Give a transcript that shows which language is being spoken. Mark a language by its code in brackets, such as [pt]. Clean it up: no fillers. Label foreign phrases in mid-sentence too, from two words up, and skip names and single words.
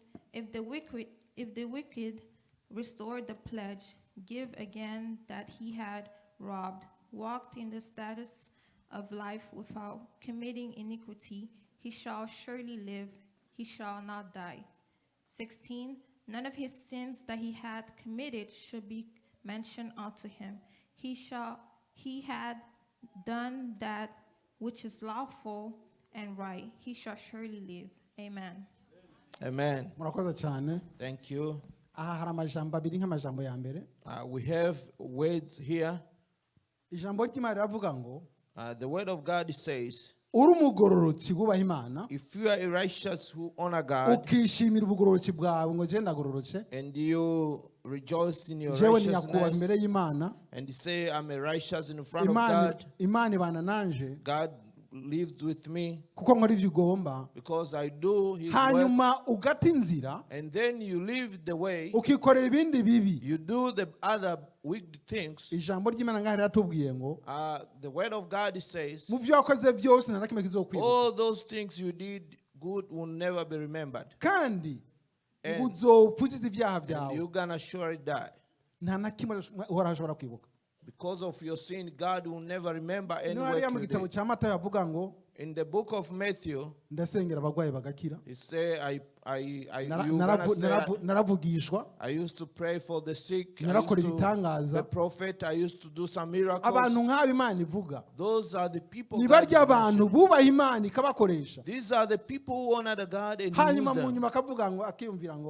[en] If the wicked restore the pledge, give again that he had robbed, walked in the status of life without committing iniquity, he shall surely live, he shall not die. 16. None of his sins that he had committed should be mentioned unto him. He had done that which is lawful and right, he shall surely live. Amen. Amen. [rn] Murakoze cyane. [en] Thank you. [rn] Aha hari amajambo abiri nk'amajambo ya mbere. [en] We have words here. [rn] Ijambo ry'Imana riravuga ngo [en] the word of God says, [rn] uri umugororotsi wubaha Imana, [en] if you are a righteous who honor God, [rn] ukishimira ubugororotsi bwawe ngo je ndagororotse, [en] and you rejoice in your [rn] jewe niyakubaha imbere y'Imana, [en] and you say I'm a righteous in front of God, [rn] Imana ibana nanje, [en] God lives with me [rn] kuko nkora ivyo ugomba, [en] because I do his [rn] hanyuma ugata inzira, [en] and then you leave the way, [rn] ukikorera ibindi bibi, [en] you do the other wicked things. [rn] Ijambo ry'Imana ngaho riratubwiye ngo [en] the word of God says, [rn] mu vyo wakoze byose nta nakimwe kizokwibuka, [en] all those things you did good will never be remembered, [rn] kandi uzopfuziza ibyaha byawe, [en] you're gonna surely die. [rn] Nta nakimwe urashobora kwibuka. [en] Because of your sin, God will never remember any work you did. In the book of Matthew, [rn] ndasengera abagwayi bagakira. [en] He say, I used to pray for the sick. The prophet, I used to do some miracles. Those are the people. These are the people who honor the God and use them.